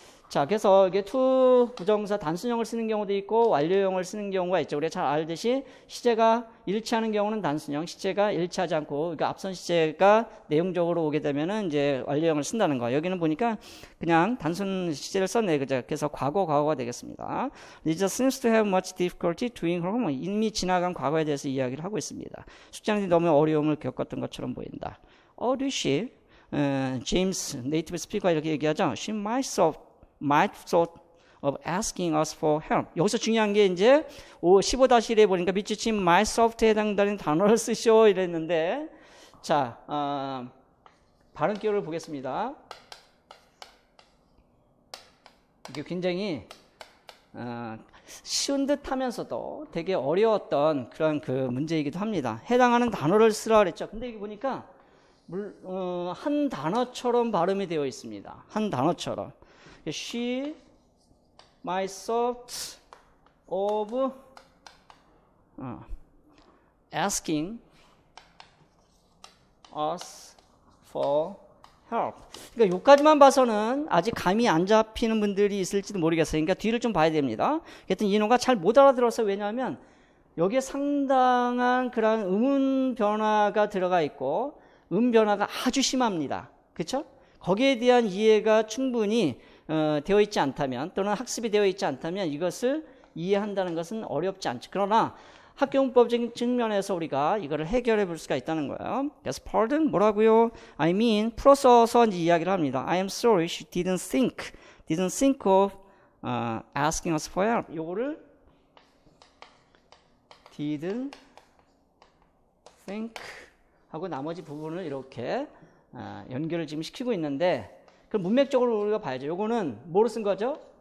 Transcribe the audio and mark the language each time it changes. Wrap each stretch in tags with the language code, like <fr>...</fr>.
<ko>자, 그래서 이게 to 부정사 단순형을 쓰는 경우도 있고 완료형을 쓰는 경우가 있죠. 우리가 잘 알듯이 시제가 일치하는 경우는 단순형, 시제가 일치하지 않고 그러니까 앞선 시제가 내용적으로 오게 되면은 이제 완료형을 쓴다는 거. 여기는 보니까 그냥 단순 시제를 썼네. 그죠? 그래서 과거가 되겠습니다.</ko> <en>Lisa seems to have much difficulty doing her homework.</en> <ko>이미 지나간 과거에 대해서 이야기를 하고 있습니다. 숙제하는데 너무 어려움을 겪었던 것처럼 보인다.</ko> <en>Does she?</en> <ko>제임스 네이티브 스피커가 이렇게 얘기하죠.</ko> <en>She might thought of asking us for help.</en> <ko>여기서 중요한 게 이제 15-1에 보니까 밑줄친 mysoft에 해당되는 단어를 쓰시오 이랬는데 자 발음 기호를 보겠습니다. 이게 굉장히 쉬운 듯 하면서도 되게 어려웠던 그런 그 문제이기도 합니다. 해당하는 단어를 쓰라 그랬죠. 근데 이게 보니까 한 단어처럼 발음이 되어 있습니다. 한 단어처럼.</ko> <en>She might thought of asking us for help.</en> <ko>그러니까 여기까지만 봐서는 아직 감이 안 잡히는 분들이 있을지도 모르겠어요. 그러니까 뒤를 좀 봐야 됩니다. 하여튼 인호가 잘 못 알아들었어요. 왜냐하면 여기에 상당한 그런 음운 변화가 들어가 있고 변화가 아주 심합니다. 그렇죠? 거기에 대한 이해가 충분히 되어 있지 않다면 또는 학습이 되어 있지 않다면 이것을 이해한다는 것은 어렵지 않죠. 그러나 학교문법적인 측면에서 우리가 이거를 해결해 볼 수가 있다는 거예요. 그래서</ko> <en>pardon</en> <ko>뭐라고요?</ko> <en>I mean</en> <ko>풀어서 이제 이야기를 합니다.</ko> <en>I am sorry she didn't think of asking us for help.</en> <ko>요거를 didn't think 하고 나머지 부분을 이렇게 연결을 지금 시키고 있는데 그럼 문맥적으로 우리가 봐야죠. 요거는 뭐로 쓴 거죠?</ko>